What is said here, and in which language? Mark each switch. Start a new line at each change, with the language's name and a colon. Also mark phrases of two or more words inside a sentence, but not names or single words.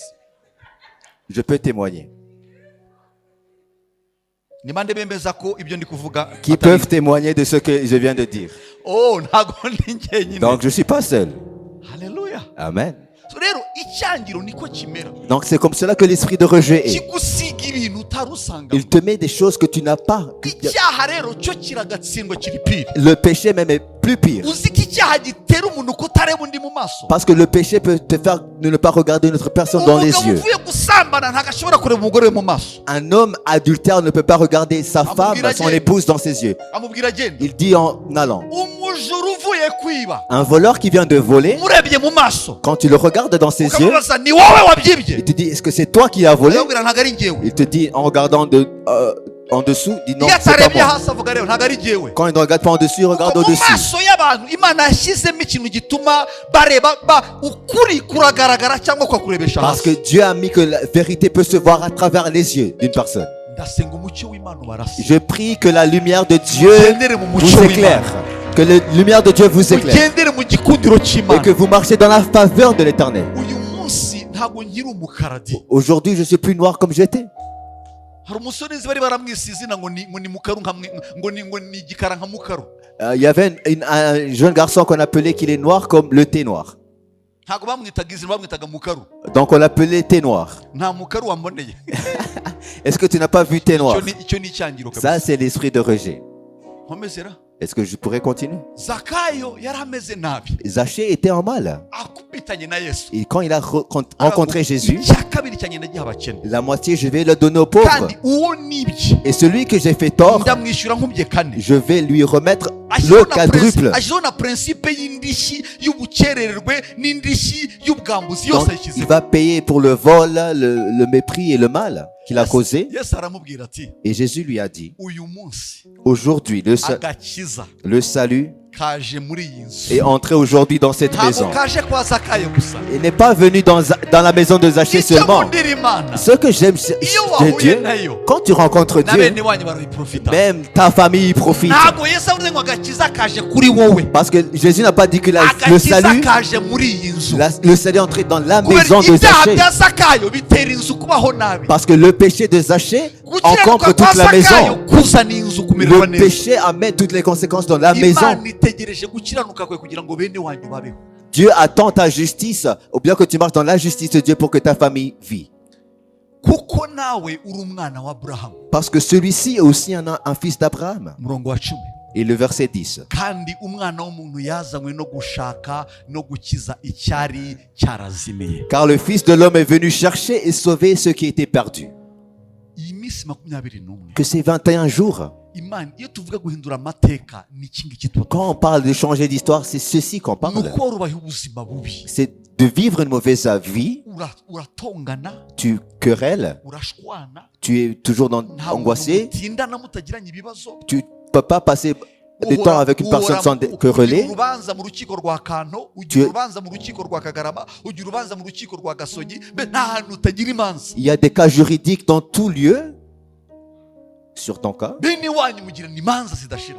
French: Je peux témoigner.
Kinyarwanda: ni bande bemeza ko ibyo ndi kuvuga
French: Qui peuvent témoigner de ce que je viens de dire.
Kinyarwanda: oh ntabwo ndi njyenyine.
French: Donc, je ne suis pas seul.
Kinyarwanda: haleluya.
French: Amen.
Kinyarwanda: so rero icyangiro niko kimera,
French: Donc, c'est comme cela que l'esprit de rejet est.
Kinyarwanda: kigusiga ibintu utarusanga.
French: Il te met des choses que tu n'as pas.
Kinyarwanda: icyaha rero cyo kiragatsindwa kiri pire.
French: Le péché même est plus pire.
Kinyarwanda: uzi ko icyaha gitera umuntu kutareba undi mu maso.
French: Parce que le péché peut te faire ne pas regarder une autre personne dans les
Kinyarwanda: Umugabo
French: yeux.
Kinyarwanda: uvuye gusambana ntabwo ashobora kureba umugore we mu maso.
French: Un homme adultère ne peut pas regarder sa femme,
Kinyarwanda: Amubwira
French: son
Kinyarwanda: agenda.
French: épouse dans ses yeux.
Kinyarwanda: Amubwira agenda.
French: Il dit en allant.
Kinyarwanda: Umujura uvuye kwiba
French: Un voleur qui vient de voler,
Kinyarwanda: umurebye mu maso
French: quand tu le regardes dans ses yeux,
Kinyarwanda: ukamubaza ni wowe wabyibye.
French: il te dit, est-ce que c'est toi qui as volé?
Kinyarwanda: Arabwira ntabwo ari njyewe.
French: Il te dit en regardant en dessous, il dit non,
Kinyarwanda: Iyo
French: c'est pas
Kinyarwanda: atarebye
French: moi.
Kinyarwanda: hasi avuga rero ntabwo ari njyewe.
French: Quand il ne regarde pas en dessus, il regarde
Kinyarwanda: Kuko mu
French: au-dessus.
Kinyarwanda: maso y'abantu Imana yashyizemo ikintu gituma bareba ukuri kuragaragara cyangwa kukurebesha
French: Parce que
Kinyarwanda: hasi.
French: Dieu a mis que la vérité peut se voir à travers les yeux d'une personne.
Kinyarwanda: Ndasenga umucyo w'Imana ubarase.
French: Je prie que la lumière de Dieu
Kinyarwanda: Mugendere mu mucyo
French: vous éclaire.
Kinyarwanda: w'Imana.
French: Que la lumière de Dieu vous éclaire.
Kinyarwanda: Mugendere mu gikundiro
French: Et
Kinyarwanda: cy'Imana.
French: que vous marchez dans la faveur de l'éternel.
Kinyarwanda: Uyu munsi ntabwo nkiri umukaradi.
French: Aujourd'hui, je suis plus noir comme j'étais.
Kinyarwanda: Hari umusore nzi bari baramwise izina ngo ni mukaru ngo ni igikara nka mukaru.
French: Il y avait un jeune garçon qu'on appelait qu'il est noir comme le thé noir.
Kinyarwanda: Ntabwo bamwitaga izina bamwitaga mukaru.
French: Donc on l'appelait thé noir.
Kinyarwanda: Nta mukaru wamboneye.
French: Est-ce que tu n'as pas vu thé noir?
Kinyarwanda: Icyo ni icyangiro kabisa.
French: Ça, c'est l'esprit de rejet.
Kinyarwanda: Nkomezera.
French: Est-ce que je pourrais continuer?
Kinyarwanda: Zakayo yari ameze nabi.
French: Zachée était en mal.
Kinyarwanda: Akubitanye na Yesu.
French: Et quand il a rencontré Jésus,
Kinyarwanda: icya kabiri cyanye nagiha abakene.
French: la moitié, je vais le donner aux pauvres.
Kinyarwanda: Kandi uwo nibye
French: Et celui que j'ai fait tort,
Kinyarwanda: ndamwishyura nkubye kane.
French: je vais lui remettre
Kinyarwanda: Ashyizeho
French: le
Kinyarwanda: na
French: quadruple.
Kinyarwanda: ashyizeho na principe y'indishyi y'ubukererwe n'indishyi y'ubwambuzi yose
French: Donc, il
Kinyarwanda: yashyizeho.
French: va payer pour le vol, le mépris et le mal qu'il a causé.
Kinyarwanda: Yesu aramubwira ati
French: Et Jésus lui a dit,
Kinyarwanda: uyu munsi
French: aujourd'hui,
Kinyarwanda: agakiza
French: le salut
Kinyarwanda: kaje muri iyi nzu.
French: est entré aujourd'hui dans cette
Kinyarwanda: Ntabwo
French: maison.
Kinyarwanda: kaje kwa Zakayo gusa.
French: Il n'est pas venu dans la maison de Zachée
Kinyarwanda: Icyo
French: seulement.
Kinyarwanda: nkundira Imana
French: Ce que j'aime
Kinyarwanda: iyo
French: de
Kinyarwanda: wahuye
French: Dieu,
Kinyarwanda: nayo
French: quand tu rencontres
Kinyarwanda: na
French: Dieu,
Kinyarwanda: bene wanyu barabiprofita.
French: même ta famille y profite.
Kinyarwanda: Ntabwo Yesu avuze ngo agakiza kaje kuri wowe.
French: Parce que Jésus n'a pas dit que le
Kinyarwanda: Agakiza
French: salut,
Kinyarwanda: kaje muri iyi nzu.
French: le salut est entré dans la
Kinyarwanda: Kubera
French: maison de
Kinyarwanda: ibyaha
French: Zachée.
Kinyarwanda: bya Zakayo bitera inzu kubaho nabi.
French: Parce que le péché de Zachée
Kinyarwanda: Gukiranuka
French: encombre
Kinyarwanda: kwa
French: toute la
Kinyarwanda: Zakayo
French: maison.
Kinyarwanda: kuzana inzu kumererwa
French: Le
Kinyarwanda: neza.
French: péché amène toutes les conséquences dans la maison.
Kinyarwanda: Imana itegereje gukiranuka kwe kugira ngo bene wanyu babeho.
French: Dieu attend ta justice, ou bien que tu marches dans la justice de Dieu pour que ta famille vit.
Kinyarwanda: Kuko nawe uri umwana wa Aburahamu.
French: Parce que celui-ci est aussi un fils d'Abraham.
Kinyarwanda: Umurongo wa 10.
French: Et le verset 10.
Kinyarwanda: Kandi umwana w'umuntu yazanywe no gushaka no gukiza icyari cyarazimiye.
French: Car le Fils de l'homme est venu chercher et sauver ce qui était perdu.
Kinyarwanda: Iyi minsi 21
French: Que ces 21 jours,
Kinyarwanda: Imana iyo tuvuga guhindura amateka ni iki ngiki tuba
French: quand on parle de changer d'histoire, c'est ceci qu'on
Kinyarwanda: ni
French: parle.
Kinyarwanda: uko warubaye ubuzima bubi.
French: C'est de vivre une mauvaise vie,
Kinyarwanda: Uratongana,
French: tu querelles,
Kinyarwanda: urashwana,
French: tu es toujours angoissé,
Kinyarwanda: mutindana mutagiranye ibibazo.
French: tu ne peux pas passer de temps avec une personne sans quereller.
Kinyarwanda: Ugira urubanza mu rukiko rwa Kanto, ugira urubanza mu rukiko rwa Kagarama, ugira urubanza mu rukiko rwa Gasonyi, nta hantu utagira imanza.
French: Il y a des cas juridiques dans tout lieu, sur ton cas,
Kinyarwanda: Bene wanyu mugirana imanza zidashira.